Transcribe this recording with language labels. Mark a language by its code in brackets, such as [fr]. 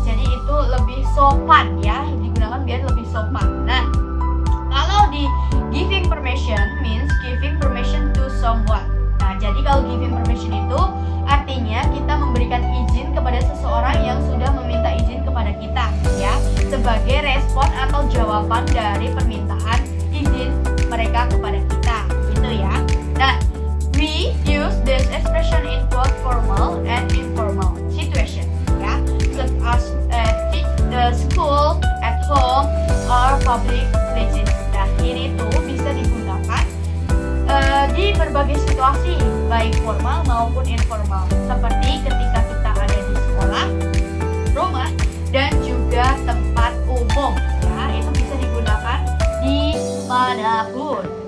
[id] Jadi itu lebih sopan ya, digunakan biar lebih sopan. Nah, kalau di [en] giving permission means giving permission to someone. [id] Nah, jadi kalau giving permission itu artinya kita memberikan izin kepada seseorang yang sudah meminta izin kepada kita ya, sebagai respon atau jawaban dari permintaan izin mereka kepada kita gitu ya. [en] Nah, we use this expression in both formal and informal situation ya, such as at the school, at home, or public places. [id] Nah, ini tuh bisa digunakan di berbagai situasi, baik formal maupun informal, seperti ketika kita ada di sekolah, rumah, dan juga tempat umum ya, itu bisa digunakan di manapun.